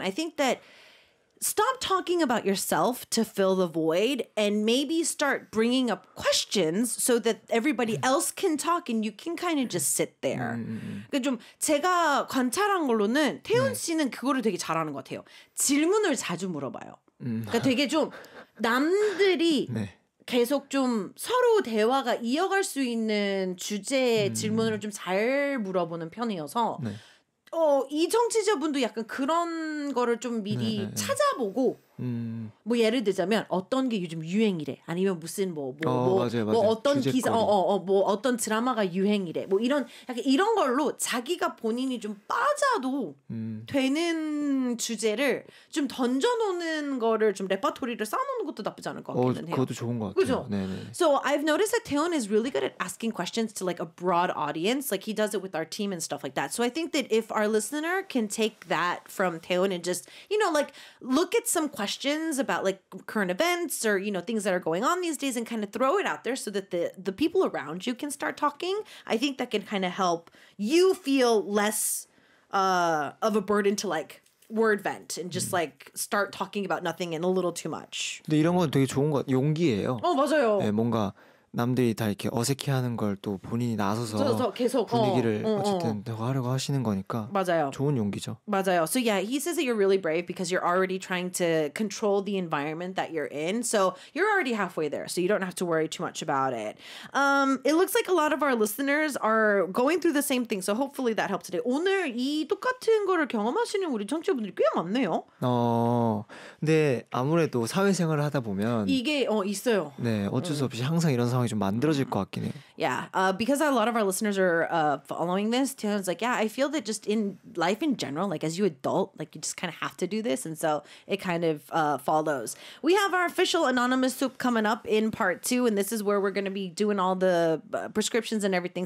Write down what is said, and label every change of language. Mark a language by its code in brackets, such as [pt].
[en] I think that stop talking about yourself to fill the void and maybe start bringing up questions so that everybody else can talk and you can kind of just sit there. [ko] 좀 제가 관찰한 걸로는 태훈 씨는 그거를 되게 잘하는 것 같아요. 질문을 자주 물어봐요. 그러니까 되게 좀 남들이 네. 계속 좀 서로 대화가 이어갈 수 있는 주제의 질문을 좀 잘 물어보는 편이어서 네. 어, 이 청취자분도 약간 그런 거를 좀 미리 네네. 찾아보고 뭐 예를 들자면 어떤 게 요즘 유행이래 아니면 무슨 뭐 어떤 주제거리. 기사 뭐 어떤 드라마가 유행이래 뭐 이런 약간 이런 걸로 자기가 본인이 좀 빠져도 되는 주제를 좀 던져놓는 거를 좀 레퍼토리를 쌓아놓는 것도 나쁘지 않을 것 같기는 해요. 그것도 좋은 것 같아요. 네, 네. [en] So I've noticed that Taeyeon is really good at asking questions to like a broad audience. Like he does it with our team and stuff like that. So I think that if our listener can take that from Taeyeon and just you know like look at some questions about like current events or you know things that are going on these days and kind of throw it out there so that the people around you can start talking. I think that can kind of help you feel less of a burden to like word vent and just like start talking about nothing and a little too much. [ko] 근데 이런 건 되게 좋은 것 용기예요. 어 맞아요. 네, 뭔가 남들이 다 이렇게 어색해하는 걸 또 본인이 나서서 계속 분위기를 어쨌든 대화하려고 하시는 거니까 맞아요. 좋은 용기죠. 맞아요. [en] So yeah, he says that you're really brave because you're already trying to control the environment that you're in. So you're already halfway there. So you don't have to worry too much about it. It looks like a lot of our listeners are going through the same thing. So hopefully that helped today. [ko] 오늘 이 똑같은 거를 경험하시는 우리 청취자분들이 꽤 많네요. 근데 아무래도 사회생활을 하다 보면 이게 있어요. 네, 어쩔 수 없이 항상 이런 상황이 좀 만들어질 것 같긴 해. [en] Yeah, because a lot of our listeners are following this. Taeyeon's like, yeah, I feel that just in life in general, like as you adult, like you just kind of have to do this, and so it kind of follows. We have our official anonymous soup coming up in part two, and this is where we're going to be doing all the prescriptions and everything.